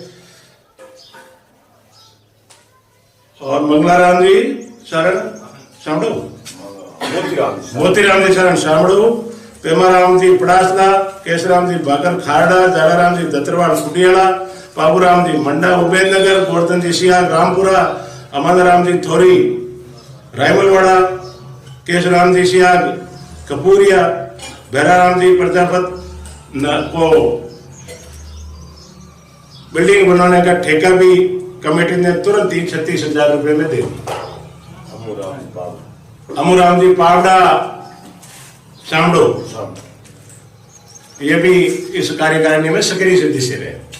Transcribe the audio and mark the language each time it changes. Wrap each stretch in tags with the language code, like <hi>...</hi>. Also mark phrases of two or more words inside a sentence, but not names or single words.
<hi>और मंगलाराम जी शरण सामड़ू, मोतीराम जी शरण सामड़ू, पेमाराम जी पड़ासला, केशराम जी बाकर खारड़ा, जाड़ाराम जी दत्तरवाड़ कुटियाला, बाबूराम जी मंडा उबेदनगर, गोवर्धन जी सियार रामपुरा, अमानराम जी थोरी रायमलवाड़ा, केशराम जी सियार कपूरिया, भैराराम जी प्रजापत को बिल्डिंग बनाने का ठेका भी कमेटी ने तुरंत ही 36,000 रुपए में दे दिया। अमूराम जी पावड़ा सामडो ये भी इस कार्यकारिणी में सक्रिय सदस्य रहे।</hi>